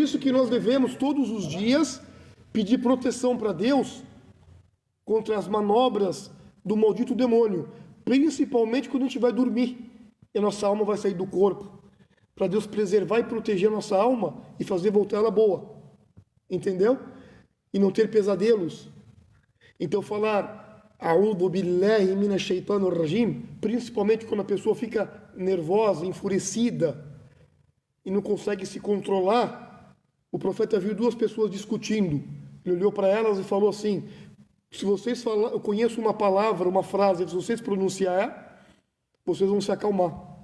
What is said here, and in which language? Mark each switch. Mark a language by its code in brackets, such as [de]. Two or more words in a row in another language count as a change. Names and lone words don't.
[pt] isso que nós devemos todos os dias pedir proteção para Deus contra as manobras do maldito demônio, principalmente quando a gente vai dormir e a nossa alma vai sair do corpo, para Deus preservar e proteger a nossa alma e fazer voltar ela boa, entendeu? E não ter pesadelos. Então falar [ar] أعوذ بالله من الشيطان الرجيم, [pt] principalmente quando a pessoa fica nervosa, enfurecida e não consegue se controlar. O profeta viu duas pessoas discutindo. Ele olhou para elas e falou assim: se vocês falar, eu conheço uma palavra, uma frase, se vocês pronunciar, vocês vão se acalmar.